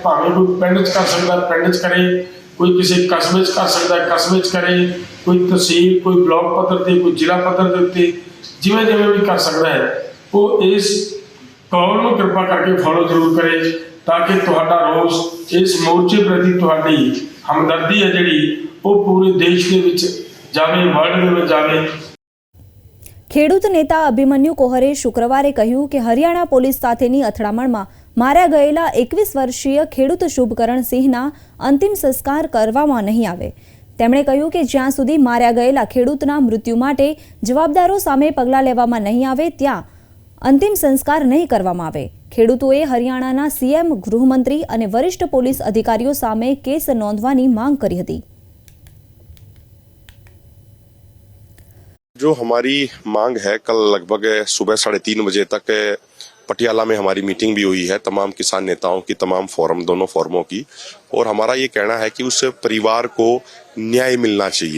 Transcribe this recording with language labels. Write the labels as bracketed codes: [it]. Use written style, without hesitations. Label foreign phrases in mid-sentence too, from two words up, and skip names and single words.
[pa] ਭਾਵੇਂ ਕੋਈ ਪਿੰਡ 'ਚ ਕਰ ਸਕਦਾ ਪਿੰਡ 'ਚ ਕਰੇ, ਕੋਈ ਕਿਸੇ ਕਸਬੇ 'ਚ ਕਰ ਸਕਦਾ ਕਸਬੇ 'ਚ ਕਰੇ, ਕੋਈ ਤਹਿਸੀਲ, ਕੋਈ ਬਲਾਕ ਪੱਧਰ ਤੇ, ਕੋਈ ਜ਼ਿਲ੍ਹਾ ਪੱਧਰ ਦੇ ਉੱਤੇ ਜਿਵੇਂ ਵੀ ਕਰ ਸਕਦਾ ਹੈ, ਉਹ ਇਸ ਕੌਲ ਨੂੰ ਕਿਰਪਾ ਕਰਕੇ ਫੋਲੋ ਜ਼ਰੂਰ ਕਰੇ ਤਾਂ ਕਿ ਤੁਹਾਡਾ ਰੋਸ ਇਸ ਮੋਰਚੇ ਪ੍ਰਤੀ ਤੁਹਾਡੀ ਹਮਦਰਦੀ ਹੈ ਜਿਹੜੀ ਉਹ ਪੂਰੇ ਦੇਸ਼ ਦੇ ਵਿੱਚ ਜਾਵੇ, ਵਰਲਡ ਦੇ ਵਿੱਚ ਜਾਵੇ। [gu] ખેડૂત નેતા અભિમન્યુ કોહરે શુક્રવારે કહ્યું કે હરિયાણા પોલીસ સાથેની અથડામણમાં માર્યા ગયેલા 21 વર્ષીય ખેડૂત શુભકરણસિંહના અંતિમ સંસ્કાર કરવામાં નહીં આવે. તેમણે કહ્યું કે જ્યાં સુધી માર્યા ગયેલા ખેડૂતના મૃત્યુ માટે જવાબદારો સામે પગલાં લેવામાં નહીં આવે ત્યાં અંતિમ સંસ્કાર નહીં કરવામાં આવે. ખેડૂતોએ હરિયાણાના સીએમ, ગૃહમંત્રી અને વરિષ્ઠ પોલીસ અધિકારીઓ સામે કેસ નોંધવાની માંગ કરી હતી. [hi] जो हमारी मांग है, कल लगभग सुबह 3:30 बजे तक पटियाला में हमारी मीटिंग भी हुई है तमाम किसान नेताओं की, तमाम फोरम, दोनों फोरमों की, और हमारा ये कहना है कि उस परिवार को न्याय मिलना चाहिए।